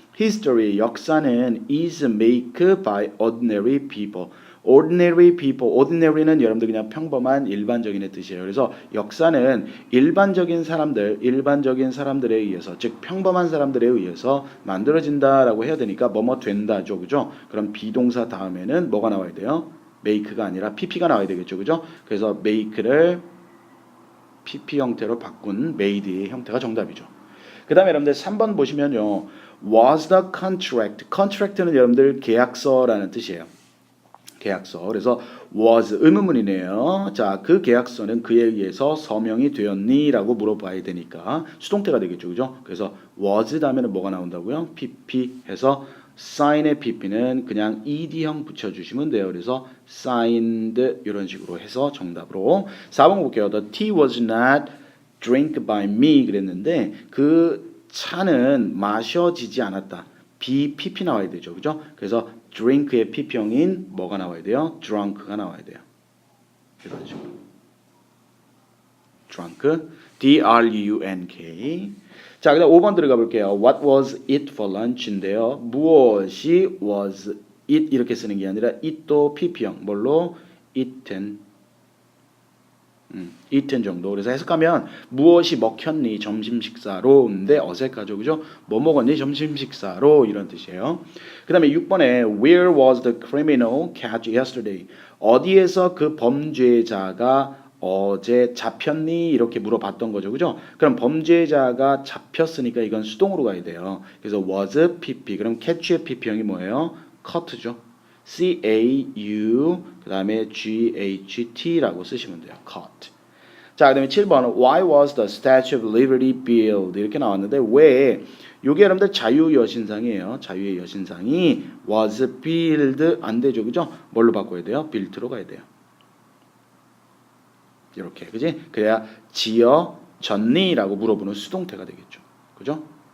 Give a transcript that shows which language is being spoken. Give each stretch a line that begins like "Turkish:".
English: History
Korean: 역사는
English: is made by ordinary people. ordinary people.
Korean: ordinary는 여러분들 그냥 평범한 일반적인의 뜻이에요. 그래서 역사는 일반적인 사람들에 의해서 즉 평범한 사람들에 의해서 만들어진다라고 해야 되니까 뭐뭐 된다죠. 그죠? 그럼 비동사 다음에는 뭐가 나와야 돼요? make가 아니라 pp가 나와야 되겠죠. 그죠? 그래서 make를 pp 형태로 바꾼 made의 형태가 정답이죠. 그 다음에 여러분들 3번 보시면요.
English: was the contract.
Korean: contract는 여러분들 계약서라는 뜻이에요. 계약서. 그래서 was 의문문이네요. 자, 그 계약서는 그에 의해서 서명이 되었니? 라고 물어봐야 되니까 수동태가 되겠죠. 그죠? 그래서 was 다음에는 뭐가 나온다고요? pp 해서 sign의 pp는 그냥 ed형 붙여주시면 돼요. 그래서 signed 이런 식으로 해서 정답으로 4번 볼게요.
English: The tea was not drank by me
Korean: 그랬는데 그 차는 마셔지지 않았다. BPP 나와야 되죠. 그죠? 그래서 drink의 PP형인 뭐가 나와야 돼요? drunk가 나와야 돼요. 이런 식으로. drunk.
English: D-R-U-N-K.
Korean: 자, 그다음 5번 들어가 볼게요.
English: What was it for lunch인데요.
Korean: 무엇이 was it 이렇게 쓰는 게 아니라 it도 PP형. 뭘로? eaten. eaten 정도. 그래서 해석하면 무엇이 먹혔니 점심 식사로인데 어색하죠. 그죠? 뭐 먹었니 점심 식사로 이런 뜻이에요. 그다음에 6번에
English: Where was the criminal catch yesterday?
Korean: 어디에서 그 범죄자가 어제 잡혔니? 이렇게 물어봤던 거죠. 그죠? 그럼 범죄자가 잡혔으니까 이건 수동으로 가야 돼요. 그래서 was pp. 그럼 catch의 pp형이 뭐예요?
English: caught,죠.
Korean: C-A-U 그 다음에 G-H-T라고 쓰시면 돼요.
English: caught.
Korean: 자, 그 다음에 7번
English: Why was the Statue of Liberty built?
Korean: 이렇게 나왔는데 왜 요게 여러분들 자유의 여신상이에요. 자유의 여신상이 was built 안 되죠. 그죠? 뭘로 바꿔야 돼요? built로 가야 돼요. 이렇게 그지? 그래야 지어졌니라고 물어보는 수동태가 되겠죠. 그죠?